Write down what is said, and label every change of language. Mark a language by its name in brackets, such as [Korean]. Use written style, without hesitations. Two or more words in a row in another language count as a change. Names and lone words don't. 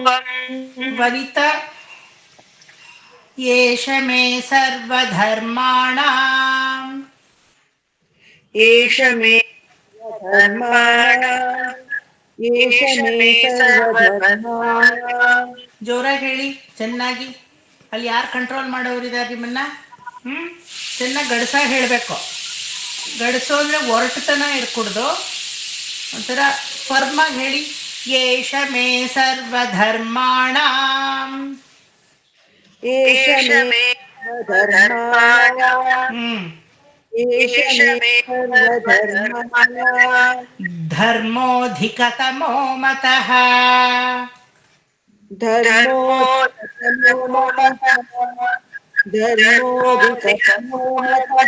[Sanskrit] वनिता येष मे सर्वधर्माणाम् एष मे धर्माणाम् एष मे सर्वधर्माणाम् [Kannada] ಜೋರಾಗಿ ಹೇಳಿ ಚೆನ್ನಾಗಿ. ಅಲ್ಲಿ ಯಾರು ಕಂಟ್ರೋಲ್ ಮಾಡೋರಿದ್ದಾರೆ ನಿಮ್ಮನ್ನ? ಚೆನ್ನಾಗಿ ಗಡ್ಸಾಗಿ ಹೇಳಬೇಕು. ಗಡ್ಸು ಅಂದರೆ ಒರಟುತನ ಇರ್ಕೂಡ್ದು, ಒಂಥರ ಫರ್ಮಾಗಿ ಹೇಳಿ. [Sanskrit] ಯೇಷ ಮೇ ಸರ್ವಧರ್ಮಾಣಾಂ. एष मे सर्वधर्माणाम् एष मे सर्वधर्माणाम् ಧರ್ಮೋಧಿಕತಮೋ ಮತಃ. धर्मोऽधिकतमो मतः धर्मोऽधिकतमो मतः